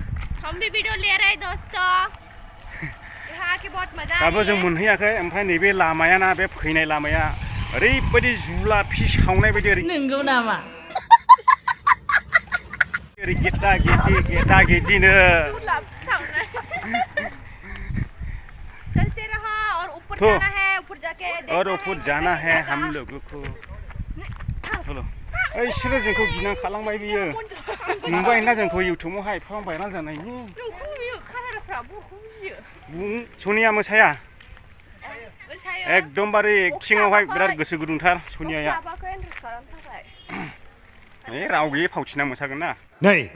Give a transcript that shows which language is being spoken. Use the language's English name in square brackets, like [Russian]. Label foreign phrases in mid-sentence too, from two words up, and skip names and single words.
[Bodo] दाबो जों मोनहैयाखै। ओमफ्राय नैबे लामायाना, बे फैनाय लामाया ओरैबायदि जुलाफि सावनाय बायदि। नंगौ नामा? ओरै गेदा गेदिनो [Hindi] और ऊपर जाना है हम लोगों को। चलो, [Bodo] इसोरो जोंखौ गिनां खालामबाय बियो। नुबाय ना जोंखौ इउटुबावहाय एफा भाइराल जानायनि। सनिया मोसाया एकदमबारे एक्टिंआवहाय बिराद गोसो गुदुंथार सनियाया। राव गैयै फावथिना मोसागोन ना नै।